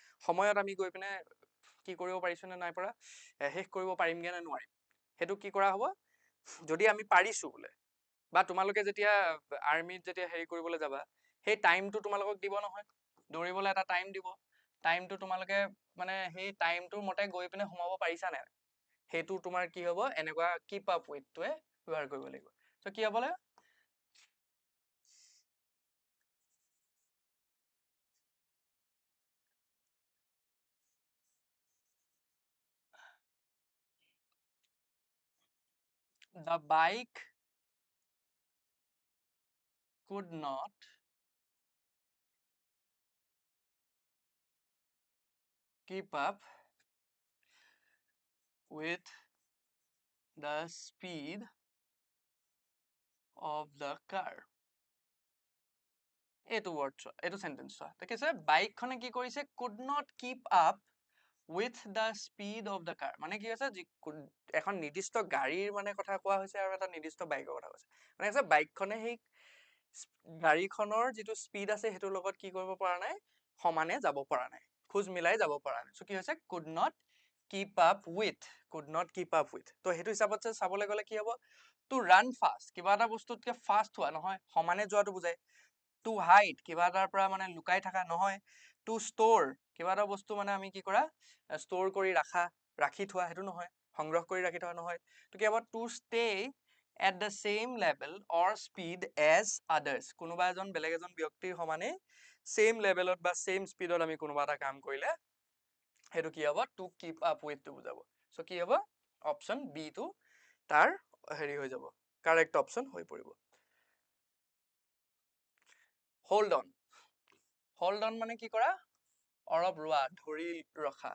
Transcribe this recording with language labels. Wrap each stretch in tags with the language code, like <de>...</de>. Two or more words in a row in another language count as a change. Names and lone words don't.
<as>সময়ত আমি গৈ পিনে কি কৰিব পাৰিছো নে নাই পৰা, শেষ কৰিব পাৰিমগে নে নোৱাৰিম, সেইটো কি কৰা হ'ব, যদি আমি পাৰিছো বোলে, বা তোমালোকে যেতিয়া আৰ্মিত যেতিয়া হেৰি কৰিবলৈ যাবা, সেই টাইমটো তোমালোকক দিব নহয়, দৌৰিবলৈ এটা টাইম দিব, টাইমটো তোমালোকে মানে সেই টাইমটোৰ মতে গৈ পিনে সোমাব পাৰিছা নে, সেইটো তোমাৰ কি হ'ব, এনেকুৱা</as> <en>keep up withটোৱে</en> <as>ব্যৱহাৰ কৰিব লাগিব। চ' কি হ'ব লাগে,</as> <en>the bike could not keep up with the speed of the car.</en> <as>এইটো ৱৰ্ড চোৱা, এইটো চেন্টেন্স চোৱা, দেখিছে, বাইকখনে কি কৰিছে,</as> <en>could not keep up with the speed of the car,</en> <as>মানে কি হৈছে, এখন নিৰ্দিষ্ট গাড়ীৰ মানে কথা কোৱা হৈছে, আৰু এটা নিৰ্দিষ্ট বাইকৰ কথা কৈছে, মানে বাইকখনে সেই গাড়ীখনৰ যিটো স্পীড আছে, সেইটোৰ লগত কি কৰিব পৰা নাই, সমানে যাব পৰা নাই, খোজ মিলাই যাব পৰা নাই। চ' কি হৈছে,</as> <en>could not keep up with,</en> <as>তো সেইটো হিচাপত চাবলৈ গ'লে কি হ'ব,</as> <en>to run fast,</en> <as>কিবা এটা বস্তুতকে ফাষ্ট হোৱা নহয়, সমানে যোৱাটো বুজায়।</as> <en>to hide,</en> <as>কিবা এটাৰ পৰা মানে লুকাই থকা নহয়।</as> <en>to store,</en> <as>কিবা এটা বস্তু মানে আমি কি কৰা, ষ্ট'ৰ কৰি ৰাখি থোৱা, সেইটো নহয়, সংগ্ৰহ কৰি ৰাখি থোৱা নহয়। তো কি হ'ব,</as> <en>to stay at the same level or speed as others,</en> <as>কোনোবা এজন বেলেগ এজন ব্যক্তিৰ সমানে</as> <en>same levelত</en> <as>বা</as> <en>same speedত</en> <as>আমি কোনোবা এটা কাম কৰিলে, সেইটো কি হ'ব,</as> <en>to keep up with</en> <as>টো বুজাব। চ' কি হ'ব,</as> <en>option B</en> <as>টো তাৰ হেৰি হৈ যাব,</as> <en>correct option</en> <as>হৈ পৰিব।</as> <en>hold on</en> <as>মানে কি কৰা, অলপ ৰোৱা, ধৰি ৰখা।</as>